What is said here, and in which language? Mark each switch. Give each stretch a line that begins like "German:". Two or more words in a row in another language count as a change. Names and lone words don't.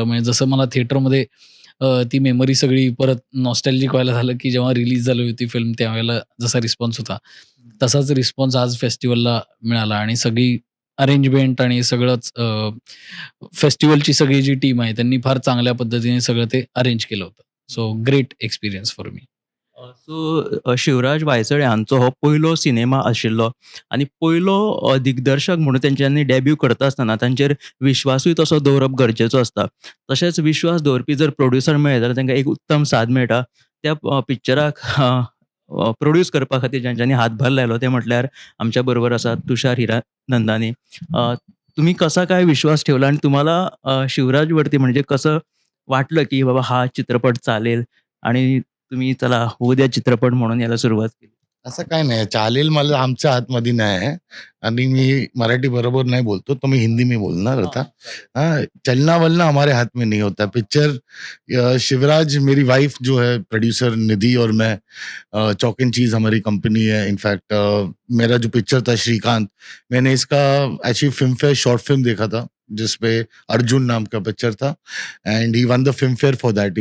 Marathi: म्हणजे जसं मला थिएटरमध्ये ती मेमरी सगळी परत नॉस्टॅल्जिक व्हायला झालं की जेव्हा रिलीज झाली होती फिल्म त्यावेळेला जसा रिस्पॉन्स होता तसाच रिस्पॉन्स आज फेस्टिवलला मिळाला आणि सगळी अरेंजमेंट आणि सगळंच फेस्टिवलची सगळी जी टीम आहे त्यांनी फार चांगल्या पद्धतीने सगळं ते अरेंज केलं होतं.
English: So great experience for me.
Konkani: सो शिवराज वायचळे हांचो हो पयलो सिनेमा आशिल्लो आनी पयलो दिग्दर्शक म्हणून तेंच्यांनी डेब्यू करता आसतना तांचेर विश्वासूय तसो दवरप गरजेचो आसता. तशेंच विश्वास दवरपी जर प्रोड्युसर मेळ्ळो जाल्यार तांकां एक उत्तम साद मेळटा. त्या पिक्चराक प्रोड्यूस करपा खातीर जांच्यांनी हातभार लायलो ते म्हटल्यार आमच्या बरोबर आसात तुषार हिरानंदानी.
Marathi: तुम्ही कसा काय विश्वास ठेवला आणि तुम्हाला शिवराजवरती म्हणजे कसं वाटलं की बाबा हा चित्रपट चालेल आणि तुम्ही चला होऊ द्या चित्रपट म्हणून याला सुरुवात केली? असं काही नाही. चालेल मला आमच्या हातमध्ये नाही आहे आणि मी मराठी बरोबर नहीं बोलतो,
Hindi: तो मैं हिंदी में बोलना था. हाँ, चलना-वलना हमारे हाथ में नहीं होता. पिक्चर शिवराज मेरी वाइफ जो है प्रोड्यूसर निधि और मैं चॉक एंड चीज़ हमारी कंपनी है. इनफैक्ट मेरा जो पिक्चर था श्रीकांत, मैंने इसका एक्चुअली फ़िल्म फेयर
English: short film
Hindi: देखा था, जिसपे अर्जुन नाम का पिक्चर था
English: and he won the
Hindi: फ़िल्म फेयर
English: for that.